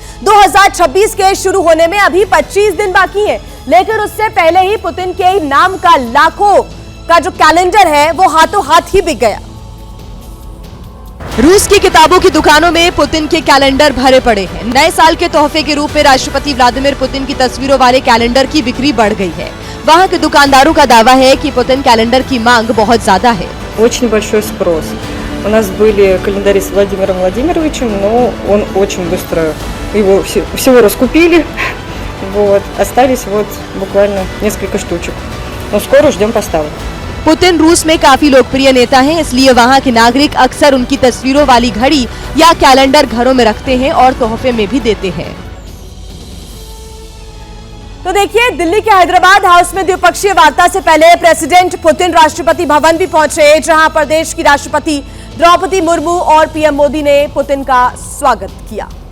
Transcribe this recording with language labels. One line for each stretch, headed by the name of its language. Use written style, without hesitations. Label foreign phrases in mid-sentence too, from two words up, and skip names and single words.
Hindi: 2026 के शुरू होने में अभी 25 दिन बाकी है, लेकिन उससे पहले ही पुतिन के नाम का लाखों का जो कैलेंडर है वो हाथों हाथ ही बिक गया। रूस की किताबों की दुकानों में पुतिन के कैलेंडर भरे पड़े हैं। नए साल के तोहफे के रूप में राष्ट्रपति व्लादिमीर पुतिन की तस्वीरों वाले कैलेंडर की बिक्री बढ़ गई है। वहां के दुकानदारों का दावा है कि पुतिन कैलेंडर की मांग बहुत ज्यादा है।
Russian: Очень большой спрос. У нас были календари с Владимиром Владимировичем, но он очень быстро его всего раскупили. Вот, остались вот буквально несколько штучек. Но скоро ждем поставок.
Hindi: पुतिन रूस में काफी लोकप्रिय नेता हैं, इसलिए वहां के नागरिक अक्सर उनकी तस्वीरों वाली घड़ी या कैलेंडर घरों में रखते हैं और तोहफे में भी देते हैं। तो देखिए, दिल्ली के हैदराबाद हाउस में द्विपक्षीय वार्ता से पहले प्रेसिडेंट पुतिन राष्ट्रपति भवन भी पहुंचे, जहां पर देश की राष्ट्रपति द्रौपदी मुर्मू और पीएम मोदी ने पुतिन का स्वागत किया।